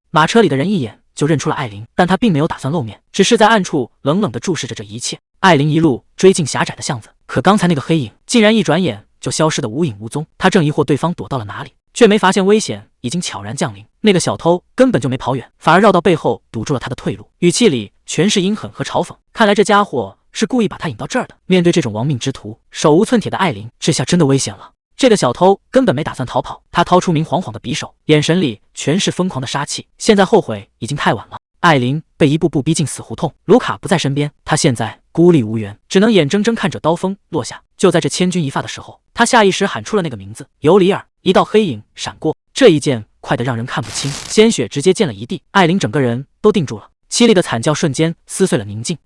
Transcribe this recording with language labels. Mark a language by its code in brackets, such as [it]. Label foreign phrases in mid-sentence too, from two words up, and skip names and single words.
[zh] 馬車裡的人一眼就認出了艾琳，但他並沒有打算露面，只是在暗處冷冷地注視着這一切。艾琳一路追進狹窄的巷子，可剛才那個黑影竟然一轉眼就消失得無影無蹤。他正疑惑對方躲到了哪裡，卻沒發現危險已經悄然降臨。那個小偷根本就沒跑遠，反而繞到背後堵住了他的退路，語氣裡全是陰狠和嘲諷。看來這家伙是故意把他引到這兒的。面對這種亡命之徒，手無寸鐵的艾琳這下真的危險了。這個小偷根本沒打算逃跑，他掏出明晃晃的匕首，眼神裡全是瘋狂的殺气。現在後悔已經太晚了。艾琳被一步步逼進死胡同，盧卡不在身邊，他現在孤立無援，只能眼睜睜看着刀鋒落下。就在這千鈞一髮的時候，他下意識喊出了那個名字：尤里爾。一道黑影閃過，這一劍快得讓人看不清，鮮血直接濺了一地。艾琳整個人都定住了，凄厲的慘叫瞬間撕碎了寧靜。